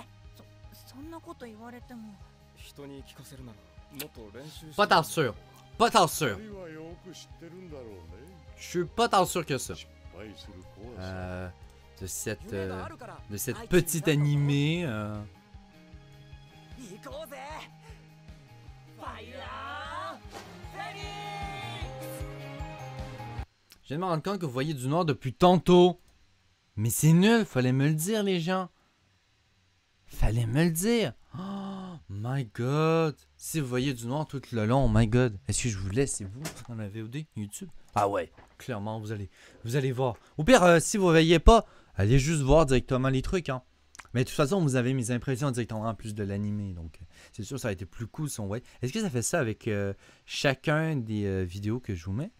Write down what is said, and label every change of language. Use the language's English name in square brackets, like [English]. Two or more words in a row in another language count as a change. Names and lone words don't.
[Japanese] そんなこと言われても人に聞かせるならもっと練習して。 [French] Pas tant sûr. Pas tant sûr. [Japanese] 二人はよく知ってるんだろうね。 [French] Je suis pas tant sûr que ça. [Japanese] 失敗する怖さ。 [French] De [Japanese] 夢があるから [French] cette petite animée. [Japanese] 行こうぜ。ファイヤーフェニックス。 [French] Je viens de me rendre compte que vous voyez du noir depuis tantôt. Mais c'est nul, fallait me le dire, les gens. Fallait me le dire. [English] Oh my god. [French] Si vous voyez du noir tout le long, [English] oh my god. [French] Est-ce que je vous laisse, c'est vous, dans la VOD YouTube? Ah ouais, clairement, vous allez voir. Au pire, si vous voyez pas, allez juste voir directement les trucs, hein. Mais de toute façon, vous avez mes impressions directement en plus de l'animé. Donc, c'est sûr, ça a été plus cool si on voit. Est-ce que ça fait ça avec chacun des vidéos que je vous mets?